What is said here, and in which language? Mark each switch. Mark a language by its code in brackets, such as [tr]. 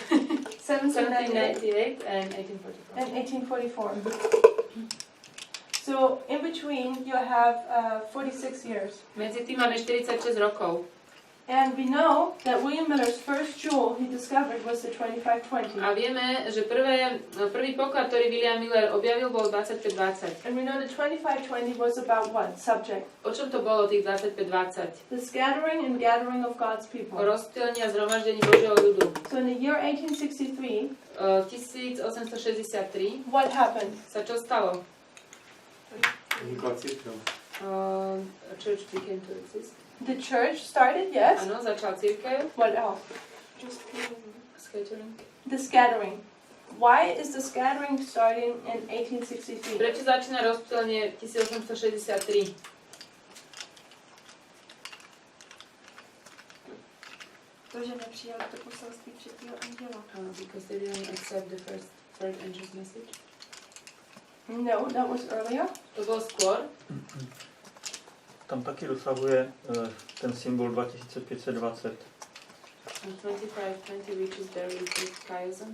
[en] 1798 1798 and 1844. and 1844. So in between you have 46 years. [sk] Medzi tým máme 46 rokov. [en] And we know that William Miller's first jewel he discovered was the 2520. [sk] A vieme, že prvý poklad, ktorý William Miller objavil, bol 2520. [en] And we know the 2520 was about what subject? [sk] O čom to bolo, tých 2520? [en] The scattering and gathering of God's people. [sk] rozptýlení a zhromaždení Božieho ľudu. [en] So in the year 1863, [sk] V 1863 [en] what happened? [sk] sa čo stalo? [cs] Vznikla církev. [en] A church became to exist. The church started, yes. [sk] Áno, začal cirkev. [en] What else? Scattering. The scattering. Why is the scattering starting in 1863? [sk] Prečo začína rozptýlenie 1863? [cs] To, že nepřijali to poselství třetího anděla. [en] Because they didn't accept the third angel's message. No, that was earlier. [sk] To bolo skôr. [cs] Tam taky dosahuje ten symbol 2520. [en] 2520 reaches there with chiasm.